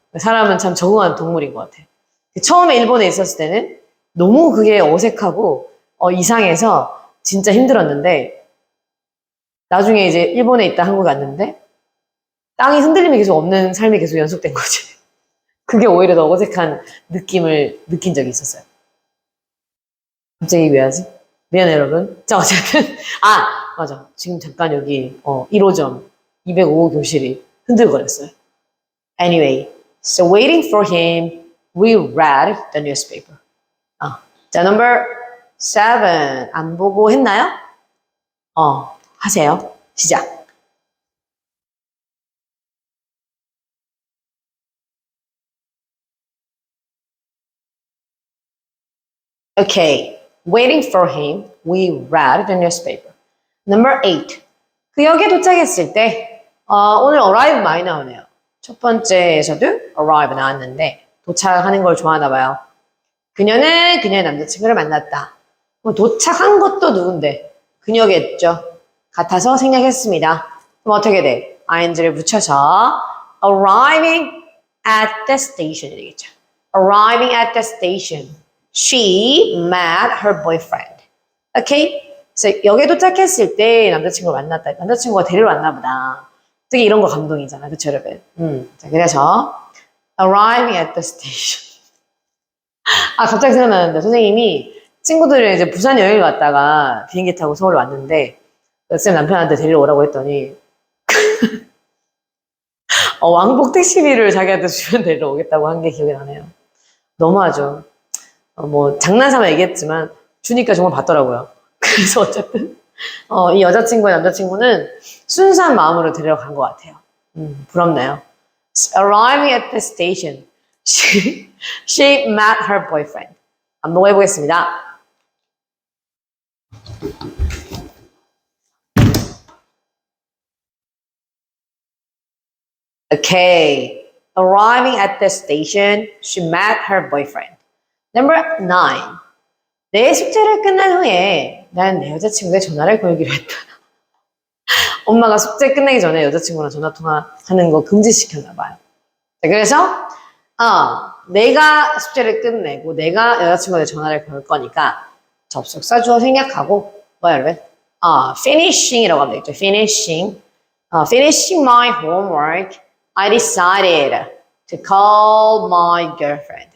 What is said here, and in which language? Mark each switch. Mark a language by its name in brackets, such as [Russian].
[Korean] 사람은 참 적응한 동물인 것 같아. 처음에 일본에 있었을 때는 너무 그게 어색하고 이상해서 진짜 힘들었는데 나중에 이제 일본에 있다 한국 왔는데 땅이 흔들림이 계속 없는 삶이 계속 연속된 거지. 그게 오히려 더 어색한 느낌을 느낀 적이 있었어요. 갑자기 왜 하지? 미안해 여러분. 자 어쨌든 맞아. 지금 잠깐 여기 1호점 205 교실이 흔들거렸어요. [English] Anyway, so waiting for him, we read the newspaper. [Korean] 자, number 7. 안 보고 했나요? 하세요. 시작. [English] Okay. Waiting for him, we read the newspaper. Number 8. [Korean] 그 역에 도착했을 때 오늘 arrive 많이 나오네요. 첫 번째에서도 arrive 나왔는데 도착하는 걸 좋아하나 봐요. 그녀는 그녀의 남자친구를 만났다. 도착한 것도 누군데? 그녀겠죠. 같아서 생략했습니다. 그럼 어떻게 돼? ing를 붙여서 [English] arriving at the station [Korean] 이 되겠죠. [English] Arriving at the station, she met her boyfriend. Okay? [Korean] 그래서 역에 도착했을 때 남자친구를 만났다. 남자친구가 데리러 왔나 보다. 되게 이런 거 감동이잖아. 그쵸, 여러분? [English] 자, 그래서 arriving at the station. [Korean] 갑자기 생각나는데 선생님이 친구들이 이제 부산 여행을 갔다가 비행기 타고 서울 왔는데 쌤 남편한테 데리러 오라고 했더니 왕복 택시비를 자기한테 주면 데리러 오겠다고 한 게 기억이 나네요. 너무하죠. 뭐 장난삼아 얘기했지만 주니까 정말 받더라고요. 그래서 어쨌든 이 여자친구의 남자친구는 순수한 마음으로 데리러 간 것 같아요. 부럽네요. [English] Arriving at the station, she met her boyfriend. [Korean] 한번 해보겠습니다. [English] Okay. Arriving at the station, she met her boyfriend. Number 9. [Korean] 내 숙제를 끝난 후에 난 내 여자친구의 전화를 걸기로 했다. 엄마가 숙제 끝내기 전에 여자친구랑 전화통화하는 거 금지시켰나 봐요. 그래서 내가 숙제를 끝내고 내가 여자친구한테 전화를 걸 거니까 접속사 주어 생략하고 뭐야 여러분? finishing이라고 하면 되겠죠. [English] Finishing my homework, I decided to call my girlfriend.